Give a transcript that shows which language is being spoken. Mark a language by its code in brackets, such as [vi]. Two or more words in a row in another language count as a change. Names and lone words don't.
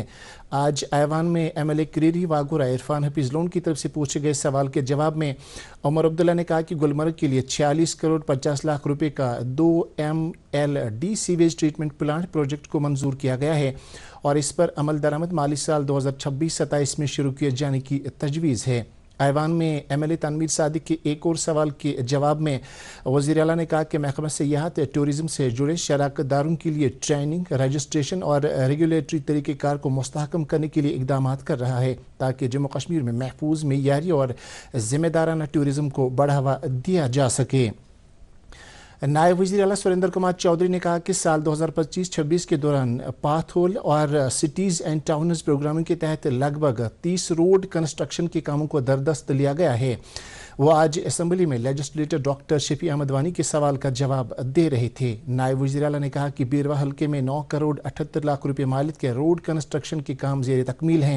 [ur] آج ایوان میں MLA کریری واگورہ عرفان حفیظ لون کی طرف سے پوچھے گئے سوال کے جواب میں عمر عبداللہ نے کہا کہ گلمرگ کے لیے 46 کروڑ 50 لاکھ روپے کا 2 MLD [en] sewage treatment plant project [ur] کو منظور کیا گیا ہے اور اس پر عمل درآمد مالی سال 2026-27 میں شروع کیے جانے کی تجویز ہے. ایوان میں MLA تنویر صادق کے ایک اور سوال کے جواب میں وزیر اعلیٰ نے کہا کہ محکمہ سیاحت ٹورزم سے جڑے شراکت داروں کے لیے ٹریننگ، رجسٹریشن اور ریگولیٹری طریقہ کار کو مستحکم کرنے کے لیے اقدامات کر رہا ہے تاکہ جموں کشمیر میں محفوظ، معیاری اور ذمہ دارانہ ٹورزم کو بڑھاوا دیا جا سکے۔ نائب وزیر اعلیٰ سریندر کمار چودھری نے کہا کہ سال 2025-26 کے دوران پاتھ ہول اور سٹیز اینڈ ٹاؤنز پروگراموں کے تحت لگ بھگ 30 [en] road construction [ur] کے کاموں کو دردست لیا گیا ہے۔ وہ آج اسمبلی میں لیجسلیٹر ڈاکٹر شفیع احمد وانی کے سوال کا جواب دے رہے تھے۔ نائب وزیر اعلیٰ نے کہا کہ بیروا حلقے میں 9 کروڑ 78 لاکھ روپے مالیت کے [en] road construction [ur] کے کام زیر تکمیل ہیں۔